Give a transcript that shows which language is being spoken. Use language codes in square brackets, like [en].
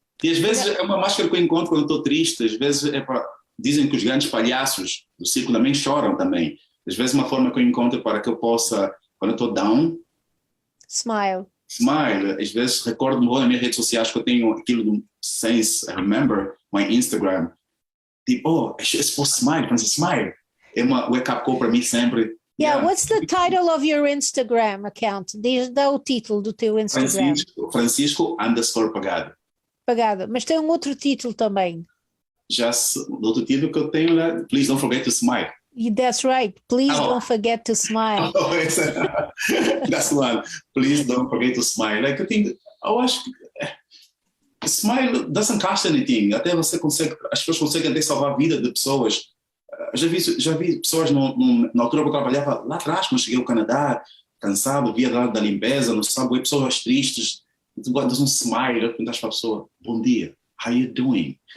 [pt] E às vezes é uma máscara que eu encontro quando eu estou triste. Às vezes dizem que os grandes palhaços do circo também choram também. Às vezes uma forma que eu encontro para que eu possa, quando eu estou [en] down, smile. Smile, [pt] às vezes recordo-me nas minhas redes sociais que eu tenho aquilo do Sense, [en] I remember my Instagram. [pt] Tipo, [en] oh, it's for Smile, Francis Smile. [pt] É uma [en] wake-up call [pt] para mim sempre. [en] Yeah, what's the title of your Instagram account? [pt] Dá o título do teu Instagram. Francisco_Pagado. Pagado, mas tem um outro título também. Já do outro título que eu tenho lá, Please Don't Forget to Smile. [en] That's right. Please don't forget to smile. Oh, that's one. Please don't forget to smile. Like, [pt] eu acho que [en] smile doesn't cost anything. [pt] Até você consegue, as pessoas conseguem até salvar a vida de pessoas. Já vi pessoas na altura que eu trabalhava lá atrás, quando cheguei ao Canadá, cansado, via da limpeza, no subway, pessoas tristes. Tu guardas um [en] smile, [pt] eu perguntas para a pessoa, bom dia, [en] how you doing?